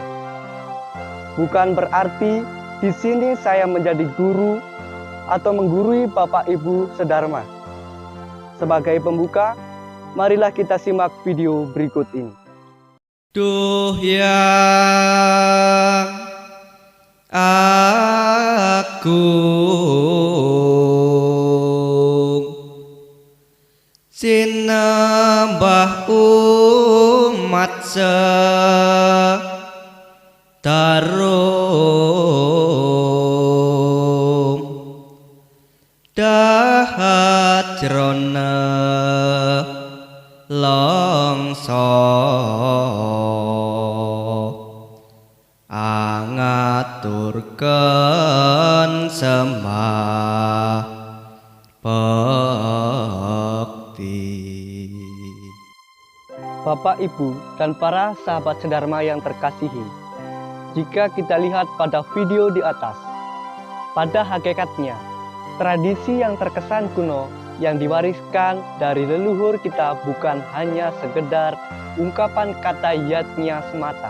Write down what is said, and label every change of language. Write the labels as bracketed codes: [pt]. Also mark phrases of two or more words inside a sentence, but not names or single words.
[id] Bukan berarti di sini saya menjadi guru atau menggurui Bapak Ibu sedharma. Sebagai pembuka, marilah kita simak video berikut ini. [jv] Duh yang agung, sinembah umat sedarum dahajrona longso angaturken sembah bekti. [id] Bapak, Ibu, dan para sahabat sedharma yang terkasihi, jika kita lihat pada video di atas, pada hakikatnya tradisi yang terkesan kuno yang diwariskan dari leluhur kita bukan hanya sekedar ungkapan kata yatnya semata.